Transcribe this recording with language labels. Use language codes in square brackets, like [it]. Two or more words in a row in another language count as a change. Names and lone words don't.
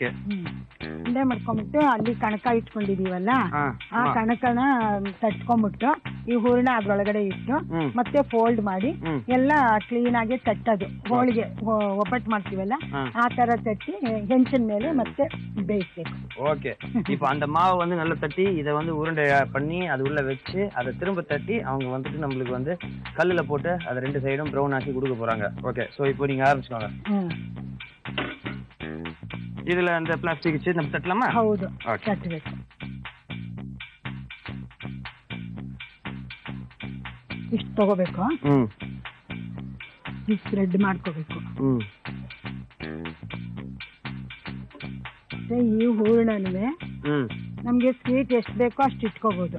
[kn] ಉಂಡೆ ಮಾಡ್ಕೊಂಡ್ಬಿಟ್ಟು ಅಲ್ಲಿ ಕಣಕ ಇಟ್ಕೊಂಡಿದೀವಲ್ಲ, ಆ ಕಣಕನ ತಟ್ಕೊಂಡ್ಬಿಟ್ಟು ಈ ಹೂರ್ಣ ಅದ್ರೊಳಗಡೆ ಇಟ್ಟು ಮತ್ತೆ ಫೋಲ್ಡ್ ಮಾಡಿ ಎಲ್ಲ ಕ್ಲೀನ್ ಆಗಿ ತಟ್ಟದು. ಹೋಳಿಗೆ ಒಬ್ಬಟ್ಟು ಮಾಡ್ತೀವಲ್ಲ ಆ ತರ ತಟ್ಟಿ ಹೆಂಚಿನ ಮೇಲೆ ಮತ್ತೆ ಬೇಯಿಸ್ಬೇಕು. [ta] ஓகே. இப்போ அந்த மாவை வந்து நல்லா தட்டி இதை வந்து உருண்டை பண்ணி அது உள்ள வச்சு அதை திரும்ப தட்டி அவங்க வந்துட்டு நம்மளுக்கு வந்து கல்லுல போட்டு அதை 2 சைடும் ப்ரௌன் ஆக்கி கொடுக்க போறாங்க. ஓகே. ஸோ இப்போ நீங்க ஆரம்பிச்சுக்கோங்க. இதுல அந்த பிளாஸ்டிக் வச்சு நம்ம தட்டலாமா? [kn] ಹೌದು, ತಟ್ಟಬೇಕು. ಇಷ್ಟು ತಗೋಬೇಕು. ಸ್ಪ್ರೆಡ್ ಮಾಡ್ಕೋಬೇಕು. ಈ ಹೂರ್ಣನೂ ನಮ್ಗೆ ಸ್ವೀಟ್ ಎಷ್ಟು ಬೇಕೋ ಅಷ್ಟು ಇಟ್ಕೋಬಹುದು.